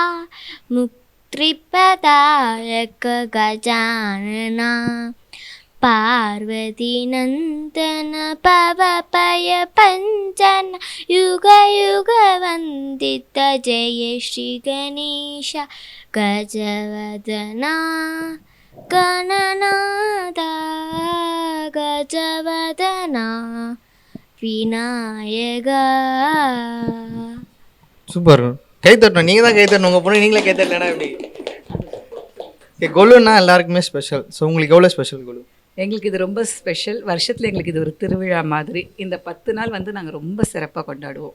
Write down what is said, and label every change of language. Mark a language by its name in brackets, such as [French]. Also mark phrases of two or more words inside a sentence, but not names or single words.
[Sanskrit] मुक्तिप्रदायक गजानना पार्वती नन्दन पवपय पञ्चन युग युग वन्दित जय श्री गणेश गजवदना गणनादा गजवदना विनायका. [Tamil] சூப்பர். கை தட்டணும். நீங்கள் தான் கை தட்டணும். உங்கள் பொண்ணு நீங்களே கை தட்டலனா எப்படி? கொலுன்னா எல்லாருக்குமே ஸ்பெஷல். ஸோ உங்களுக்கு எவ்வளோ ஸ்பெஷல் கொலு? எங்களுக்கு இது ரொம்ப ஸ்பெஷல். வருஷத்தில் எங்களுக்கு இது ஒரு திருவிழா மாதிரி. இந்த 10 நாள் வந்து நாங்கள் ரொம்ப சிறப்பாக கொண்டாடுவோம்.